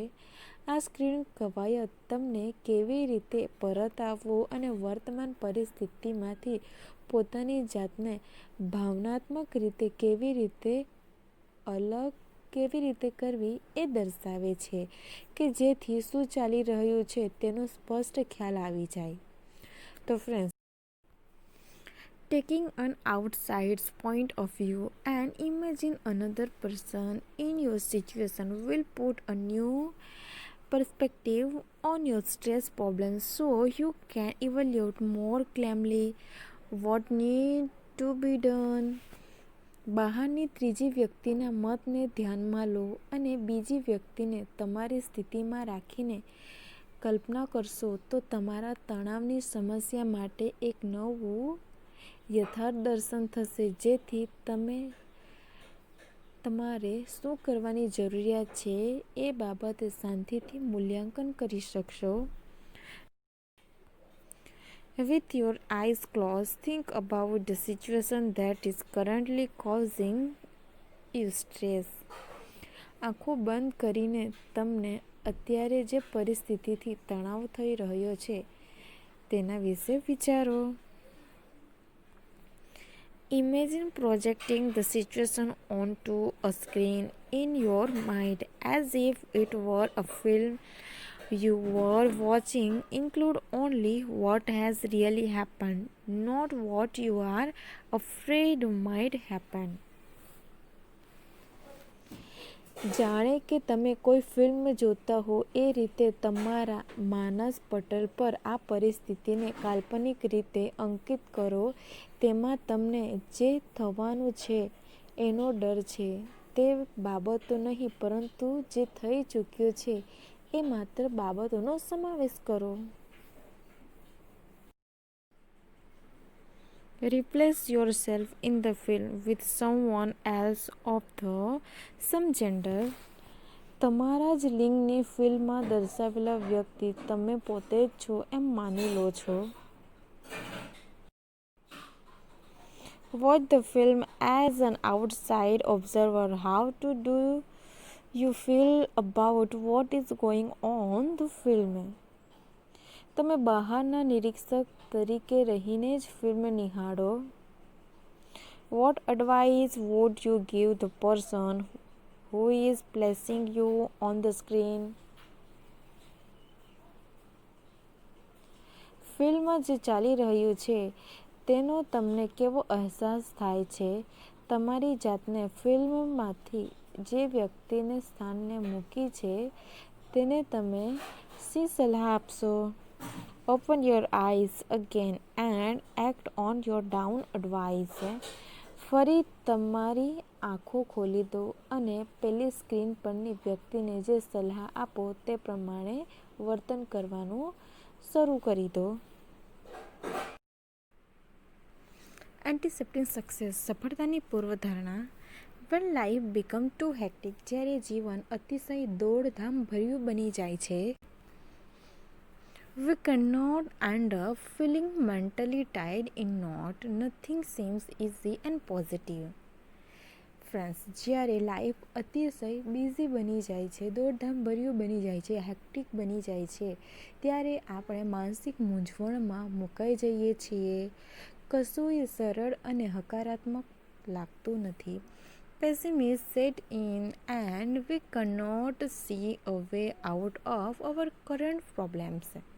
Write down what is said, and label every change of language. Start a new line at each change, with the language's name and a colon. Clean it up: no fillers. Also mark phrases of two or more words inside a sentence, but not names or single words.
Gujarati: આ સ્ક્રીન કવાયત તમને કેવી રીતે પરત આવવું અને વર્તમાન પરિસ્થિતિમાંથી પોતાની જાતને ભાવનાત્મક રીતે કેવી રીતે કરવી એ દર્શાવે છે કે જેથી શું ચાલી રહ્યું છે તેનો સ્પષ્ટ ખ્યાલ આવી જાય. તો ફ્રેન્ડ્સ,
English: taking an outsider's point of view and imagine another person in your situation will put a new perspective on your stress problems so you can evaluate more calmly what needs to be done.
Gujarati: બહારની ત્રીજી વ્યક્તિના મતને ધ્યાનમાં લો અને બીજી વ્યક્તિને તમારી સ્થિતિમાં રાખીને કલ્પના કરશો તો તમારા તણાવની સમસ્યા માટે એક નવું યથાર્થ દર્શન થશે જેથી તમારે શું કરવાની જરૂરિયાત છે એ બાબતે શાંતિથી મૂલ્યાંકન કરી શકશો.
English: With your eyes closed, think about the situation that is currently causing you stress.
Gujarati: આંખો બંધ કરીને તમને અત્યારે જે પરિસ્થિતિથી તણાવ થઈ રહ્યો છે તેના વિશે વિચારો.
English: Imagine projecting the situation onto a screen in your mind as if it were a film you were watching. Include only what has really happened, not what you are afraid might happen.
Gujarati: જાણે કે તમે કોઈ ફિલ્મ જોતા હો એ રીતે તમારા માનસ પટલ પર આ પરિસ્થિતિને કાલ્પનિક રીતે અંકિત કરો. તેમાં તમને જે થવાનું છે એનો ડર છે તે બાબતો નહીં, પરંતુ જે થઈ ચૂક્યું છે એ માત્ર બાબતોનો સમાવેશ કરો.
English: Replace yourself in the film with someone else of the same gender.
Gujarati: તમારા જ લિંગની ફિલ્મમાં દર્શાવેલા વ્યક્તિ તમે પોતે જ છો એમ માની લો છો.
English: Watch the film as an outside observer. How do you feel about what is going on the film?
Gujarati: તમે બહારના નિરીક્ષક તરીકે રહીને જ ફિલ્મ નિહાળો.
English: What advice would you give the person who is placing you on the screen?
Gujarati: ફિલ્મમાં જે ચાલી રહ્યું છે તેનો તમને કેવો અહેસાસ થાય છે? તમારી જાતને ફિલ્મમાંથી જે વ્યક્તિને સ્થાનને મૂકી છે તેને તમે શી સલાહ આપશો?
English: Open your eyes again and act on your down advice.
Gujarati: ફરી તમારી આંખો ખોલી દો અને પેલી સ્ક્રીન પરની વ્યક્તિને જે સલાહ આપો તે પ્રમાણે વર્તન કરવાનું શરૂ કરી દો.
English: anticipating success,
Gujarati: સફળતાની પૂર્વધારણા.
English: When life becomes too hectic,
Gujarati: જ્યારે જીવન અતિશય દોડધામ ભર્યું બની જાય છે,
English: we cannot end up feeling mentally tired in not. Nothing seems easy and positive. Friends,
Gujarati: જ્યારે લાઈફ અતિશય બિઝી બની જાય છે, દોડધામ ભર્યું બની જાય છે, હેક્ટિક બની જાય છે, ત્યારે આપણે માનસિક મૂંઝવણમાં મુકાઈ જઈએ છીએ. કશુંય સરળ અને હકારાત્મક લાગતું નથી.
English: Pessimism set in and we cannot see a way out of our current problems.